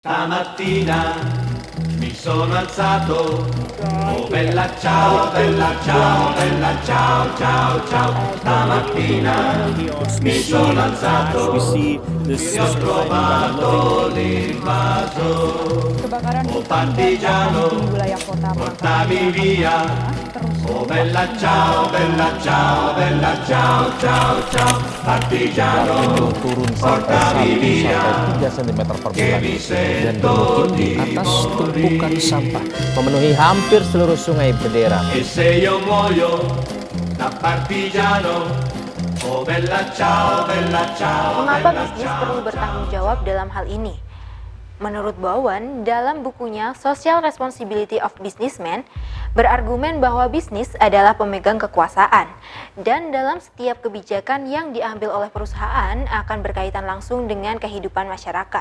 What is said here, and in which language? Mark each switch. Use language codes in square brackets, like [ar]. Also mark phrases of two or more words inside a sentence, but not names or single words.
[it] Stamattina mi sono alzato, oh bella ciao, bella ciao, bella ciao, ciao, ciao. Stamattina mi sono alzato, e ho trovato l'invaso, [id] Kebakaran oh hutan dan lahan [it] partigiano, [id] di wilayah kota [it] portami [id] Makassar, [it] via. [id] terus [it] Oh bella ciao, bella ciao, bella ciao, ciao, ciao. Partigiano, [id] Itu turun sampai [it] portami [id] 1 [it] via. [id] sampai 3 cm per [it] Che [id] bulan [it] mi [id] dan [it] sento [id] bermukim di di atas tumpukan [it] morire. [id] sampah, memenuhi hampir seluruh sungai Bedera. [it] E se io muoio da partigiano, oh bella ciao, bella ciao, [id] Mengapa [it] bella [id] bisnis [it] ciao, [id] perlu bertanggung jawab dalam hal ini? Menurut Bowen, dalam bukunya Social Responsibility of Businessmen, berargumen bahwa bisnis adalah pemegang kekuasaan, dan dalam setiap kebijakan yang diambil oleh perusahaan akan berkaitan langsung dengan kehidupan masyarakat.